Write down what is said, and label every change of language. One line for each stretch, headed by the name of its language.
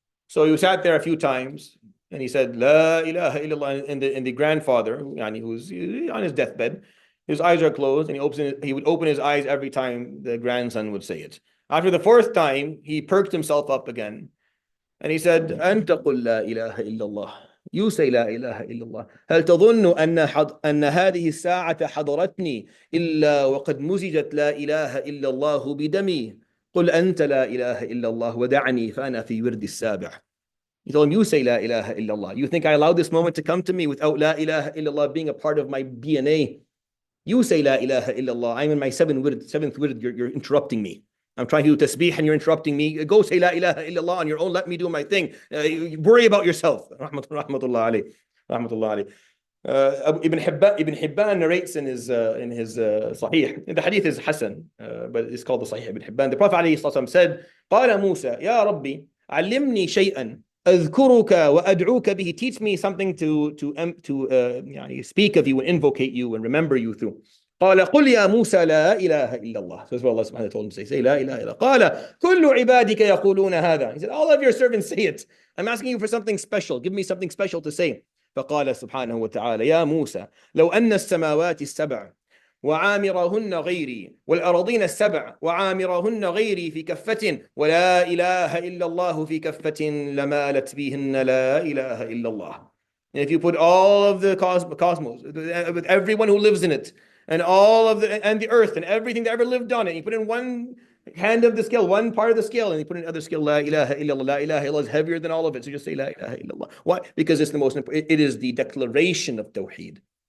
English: So he sat there a few times and he said, La ilaha illallah. And the grandfather, who was on his deathbed, his eyes are closed, and he would open his eyes every time the grandson would say it. After the fourth time, he perked himself up again, and he said,
Arabic: "Anta qul la ilaha illallah."
English: You say La ilaha illallah.
Arabic: هل تظن أن هذه الساعة حضرتني إلا وقد مزجت لا إله إلا الله بدمي قل أنت لا إله إلا الله ودعني فأنا في ورد السابع.
English: He told him, you say La ilaha illallah. You think I allowed this moment to come to me without La ilaha illallah being a part of my DNA? You say La ilaha illallah. I'm in my seventh word. You're interrupting me. I'm trying to do tasbih and you're interrupting me. Go say La ilaha illallah on your own. Let me do my thing. Worry about yourself. Rahmatullah alayhi. Ibn Hibban narrates in his Sahih. The hadith is Hasan, but it's called the Sahih Ibn Hibban. The Prophet ﷺ said,
Arabic: قال موسى يا ربي علمني شيئا أذكرك وأدعوك به.
English: Teach me something to speak of you and invocate you and remember you through.
Arabic: قال قل يا موسى لا إله إلا الله.
English: So that's what Allah subhanahu wa ta'ala told him to say لا إله إلا الله.
Arabic: قال كل عبادك يقولون هذا.
English: He said, all of your servants say it. I'm asking you for something special. Give me something special to say.
Arabic: فقال سبحانه وتعالى يا موسى لو أن السماوات السبع وعامرهن غيري والأراضين السبع وعامرهن غيري في كفة ولا إله إلا الله في كفة لمالت بهن لا إله إلا الله.
English: And if you put all of the cosmos, with everyone who lives in it, and all of the earth and everything that ever lived on it, you put in one hand of the scale, one part of the scale, and you put in another scale, La ilaha illallah, La ilaha illallah is heavier than all of it. So just say La ilaha illallah. Why? Because it's the most important. It is the declaration of Tawheed.